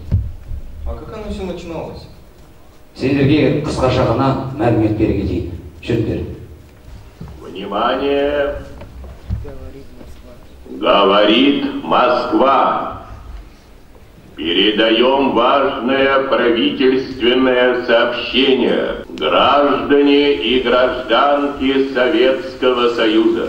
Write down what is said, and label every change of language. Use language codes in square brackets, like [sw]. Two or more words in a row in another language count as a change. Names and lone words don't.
[ru] А как оно все начиналось? [kk] Сендерге қысқаша ғана мәлімет бере кетейін. Жүріңдер. [ru] Внимание! Говорит Москва. Передаем важное правительственное сообщение. Граждане и гражданки Советского Союза.